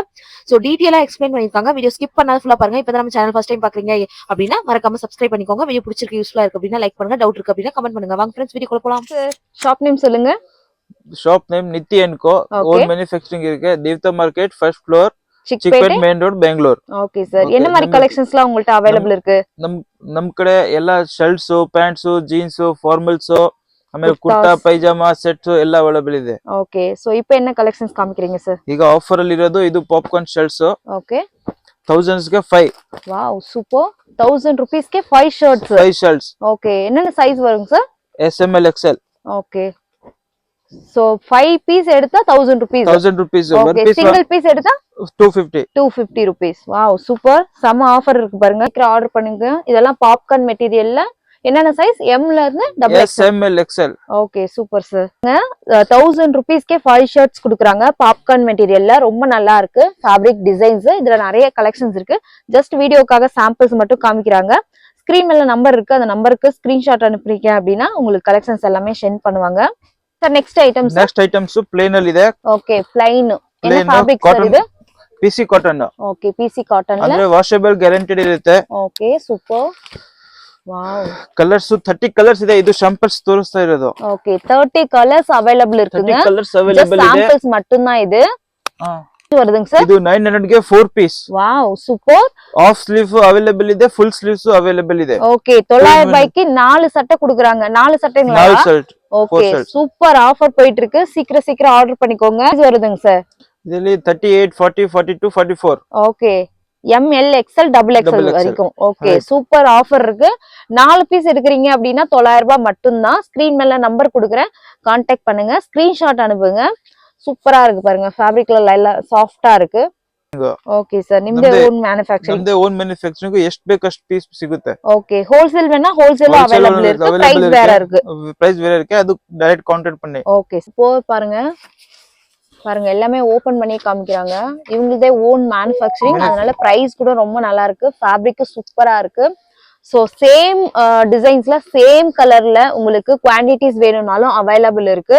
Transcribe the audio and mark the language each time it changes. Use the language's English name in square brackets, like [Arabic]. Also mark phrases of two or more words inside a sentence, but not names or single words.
[Tamil] சோ டீடைலா எக்ஸ்பிளைன் பண்ணிருக்காங்க. வீடியோ ஸ்கிப் பண்ணாத ஃபுல்லா பாருங்க. இப்ப நம்ம சேனல் [English] first time [Tamil] பாக்குறீங்க அப்படின்னா மறக்காம சப்ஸ்கிரைப் பண்ணிக்கோங்க. வீடியோ பிடிச்சிருக்கு, யூஸ்ஃபுல்லா இருக்கு அப்படின்னா லைக் பண்ணுங்க. டவுட் இருக்கு அப்படின்னா கமெண்ட் பண்ணுங்க. வாங்க ஃப்ரெண்ட்ஸ் வீடியோக்குள்ள போலாம். [English] shop name [Tamil] சொல்லுங்க. [English] shop name [Tamil] நித்தி Co. [English] own manufacturing [Tamil] இருக்கு. தேவதா மார்க்கெட் [English] first floor, [Kannada] ಚಿಕ್ಪೇಟ್ ಮೇನ್ ರೋಡ್ ಬೆಂಗಳೂರು. [English] OK sir, [Tamil] என்ன மாதிரி கலெக்ஷன்ஸ் எல்லாம் உங்கள்ட்ட அவைலபிள் இருக்கு? [Kannada] ನಮ್ ಕಡೆ ಎಲ್ಲ ಶರ್ಟ್ಸ್, ಪ್ಯಾಂಟ್ಸ್, ಜೀನ್ಸ್, ಫಾರ್ಮಲ್ಸ್, ಆಮೇಲೆ ಕುರ್ತಾ, ಪೈಜಾಮಾ ಸೆಟ್ಸ್ ಎಲ್ಲ ಅವೈಲಬಲ್ ಇದೆ. [English] OK, so [Tamil] இப்போ என்ன கலெக்ஷன்ஸ் காமிக்கிறீங்க சார்? [Kannada] ಈಗ ಆಫರ್ ಅಲ್ಲಿ ಇರೋದು ಇದು ಪಾಪ್ಕಾರ್ನ್ ಶರ್ಟ್ಸ್. ಓಕೆ 1000s ಗೆ 5. [English] wow super. 1000 rupeesಗೆ 5 shirts. 5 shirts. [Tamil] ஓகே என்னென்ன சைஸ் வருங்க சார்? [English] S M L XL. [Tamil] ஓகே சோ 5 பீஸ் எடுத்தா 1000 rupees. [English] 1000 rupees. [Tamil] ஓகே சிங்கிள் பீஸ் எடுத்தா 250 rupees. வாவ் சூப்பர். சம ஆஃபர் இருக்கு பாருங்க. சீக்கிரம் ஆர்டர் பண்ணுங்க. இதெல்லாம் பாப்கார்ன் மெட்டீரியல்ல என்னென்ன சைஸ்? M ல இருந்து [English] S M L XL. [Tamil] ஓகே சூப்பர் சார். 1000 rupeesக்கே 5 shirts கொடுக்குறாங்க. பாப்கார்ன் மெட்டீரியல்ல ரொம்ப நல்லா இருக்கு. [English] fabric designs [Tamil] இதுல நிறைய கலெக்ஷன்ஸ் இருக்கு. ஜஸ்ட் வீடியோக்காக சாம்பிள்ஸ் மட்டும் காமிக்கிறாங்க. ஸ்கிரீன் மேல நம்பர் இருக்கு. அந்த நம்பருக்கு ஸ்கிரீன்ஷாட் அனுப்புறீங்க அப்படின்னா உங்களுக்கு கலெக்ஷன்ஸ் எல்லாமே சென்ட் பண்ணுவாங்க. சார் [English] next items [Kannada] ಪ್ಲೇನ್ ಅಲ್ಲಿ ಇದೆ. ಓಕೆ ಪ್ಲೈನ್ என்ன ಫ್ಯಾಬ್ರಿಕ್ ಸರ್ ಇದು? [English] PC cotton. OK PC cotton [Kannada] ಅಂದ್ರೆ [English] washable guaranteed [Kannada] ಇರುತ್ತೆ. [English] OK super. Wow [Kannada] ಕಲರ್ಸ್ 30 ಕಲರ್ಸ್ ಇದೆ. ಇದು ಶಾಂಪಲ್ಸ್ ತೋರಿಸ್ತಾ ಇರೋದು. [English] OK 30 colours available [Tamil] இருக்குங்க. [English] 30 colours available [Kannada] ಇದೆ. [Tamil] ಶಾಂಪಲ್ಸ್ மட்டும் தான் ಇದು. வருதுங்க சார். [Kannada] ಇದು 900 ಗೆ 4 ಪೀಸ್. [English] wow super. half sleeve available [Kannada] ಇದೆ, [English] full sleeves available [Kannada] ಇದೆ. [Tamil] ಓಕೆ 900 ரூபாய்க்கு 4 சட்டை கொடுக்குறாங்க. 4 சட்டைங்களா? 4 ஷர்ட். ஓகே [English] super offer [Tamil] போயிட்டு இருக்கு. சீக்கிரம் ஆர்டர் பண்ணிக்கோங்க. இது வருதுங்க சார். இதுல 38, 40, 42, 44. ஓகே ML XL XXL வரைக்கும். ஓகே [English] super offer [Tamil] இருக்கு. 4 பீஸ் எடுக்கிறீங்க அப்படின்னா 900 ரூபாய் மட்டும் தான். ஸ்கிரீன் மேல நம்பர் கொடுக்குறேன், கான்டாக்ட் பண்ணுங்க. ஸ்கிரீன்ஷாட் அனுப்புங்க. சூப்பரா இருக்கு பாருங்க. ஃபேப்ரிக்ல லைலா சாஃப்ட்டா இருக்கு. [English] OK sir, [Kannada] ನಿಮ್ದೇ ಓನ್ ಮ್ಯಾನುಫ್ಯಾಕ್ಚರಿಂಗ್ ಎಷ್ಟು ಬೇಕು ಅಷ್ಟು ಪೀಸ್ ಸಿಗುತ್ತೆ. [English] OK wholesale [Tamil] வேணா ஹோல்சேல் அவைலபிள் இருக்கு. பிரைஸ் வேற இருக்கு. அது [English] direct contact [Tamil] பண்ணி. ஓகே பாருங்க எல்லாமே ஓபன் பண்ணி காமிக்கிறாங்க. இவங்களதே [English] own manufacturing, [Tamil] அதனால பிரைஸ் கூட ரொம்ப நல்லா இருக்கு. ஃபேப்ரிக் சூப்பரா இருக்கு. சோ சேம் டிசைன்ஸ்ல சேம் கலர்ல உங்களுக்கு குவாண்டிட்டிஸ் வேணும்னாலும் அவைலபிள் இருக்கு.